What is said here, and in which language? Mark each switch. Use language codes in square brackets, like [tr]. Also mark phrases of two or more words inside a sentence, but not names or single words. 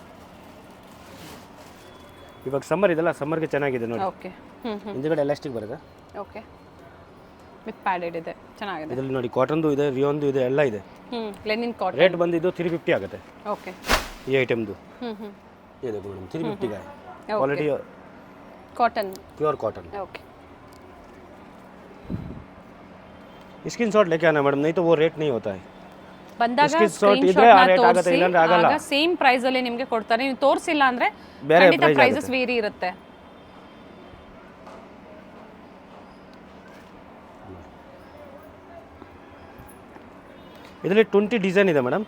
[kn] ಇವಾಗ ಸಮ್ಮರ್ ಇದೆಲ್ಲ, ಸಮ್ಮರ್ಗೆ ಚೆನ್ನಾಗಿದೆ ನೋಡಿ. ಓಕೆ, ಹಿಂದ್ಗಡೆ ಎಲಾಸ್ಟಿಕ್ ಬರುತ್ತೆ. ಓಕೆ, [en] with padded [kn] ಇದೆ, ಚೆನ್ನಾಗಿದೆ. ಇದರಲ್ಲಿ ನೋಡಿ ಕಾಟನ್ದು ಇದೆ, ರಿಯೋನ್ದು ಇದೆ, ಎಲ್ಲ ಇದೆ. [en] linen cotton. [kn] ರೇಟ್ ಬಂದಿದ್ದು 350 ಆಗುತ್ತೆ. ಓಕೆ, ಈ ಐಟಮ್ದು ಇದೆ ಮೇಡಮ್ 350 ಗೆ. ಕ್ವಾಲಿಟಿ [en] कॉटन, pure cotton. [hi] ओके, स्क्रीनशॉट लेके आना मैडम, नहीं तो वो रेट नहीं होता है. [kn] ಬಂದಾಗ ಸ್ಕ್ರೀನ್ಶಾಟ್ ಇದ್ರೆ ಆ ರೇಟ್ ಆಗುತ್ತೆ, ಇಲ್ಲ ಅಂದ್ರೆ ಆಗಲ್ಲ. ಆಗ [en] same price [kn] ಅಲ್ಲಿ ನಿಮಗೆ ಕೊಡ್ತಾರೆ, ನೀವು ತೋರಿಸಿಲ್ಲ ಅಂದ್ರೆ ಖಂಡಿತ [en] prices vary [kn] ಇರುತ್ತೆ. ಇದರಲ್ಲಿ 20 ಡಿಸೈನ್ ಇದೆ ಮೇಡಮ್,